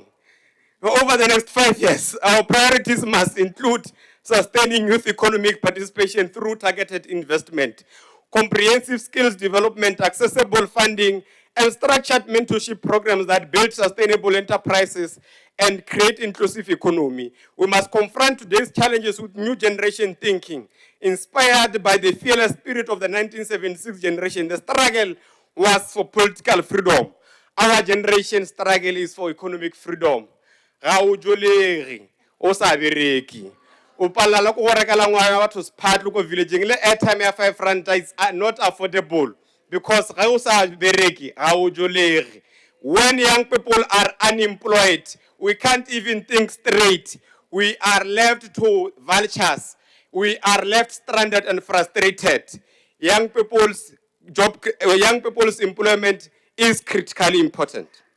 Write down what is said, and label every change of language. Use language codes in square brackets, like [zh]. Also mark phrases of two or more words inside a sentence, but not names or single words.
[en] Over the next 5 years, our priorities must include sustaining youth economic participation through targeted investment, comprehensive skills development, accessible funding, and structured mentorship programs that build sustainable enterprises and create inclusive economy. We must confront today's challenges with new generation thinking, inspired by the fearless spirit of the 1976 generation. The struggle was for political freedom. Our generation's struggle is for economic freedom. [tn] Ga o jolege, o sa bereki. O palala ko go rekela ngwana batho sephatlo ko villageng le airtime ya 5 rand [en] is not affordable [tn] because ga o sa bereki ga o jolege. [en] When young people are unemployed, we can't even think straight. We are left to vultures. We are left stranded and frustrated. Young people's employment is critically important.